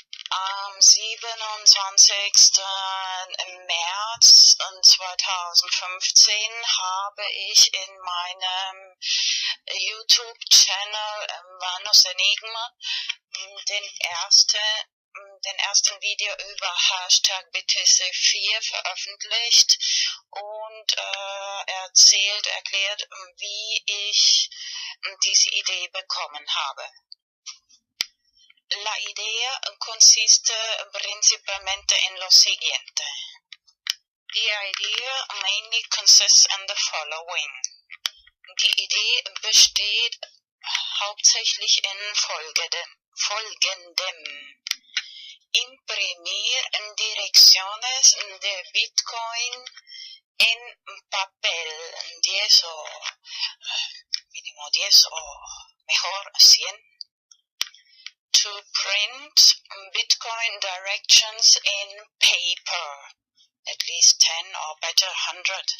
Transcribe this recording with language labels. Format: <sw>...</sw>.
<de>Am 27. März 2015 habe ich in meinem YouTube-Channel Vanos Enigma den ersten Video über Hashtag BTC4 veröffentlicht und erklärt, wie ich diese Idee bekommen habe.</de> <es>La idea consiste principalmente en lo siguiente.</es> <en>The idea mainly consists in the following.</en> <de>Die Idee besteht hauptsächlich in folgendem.</de> <es>Imprimir direcciones de Bitcoin en papel, 10 o mínimo 10 o mejor 100.</es> <en>To print Bitcoin directions in paper, at least 10 or better 100.</en>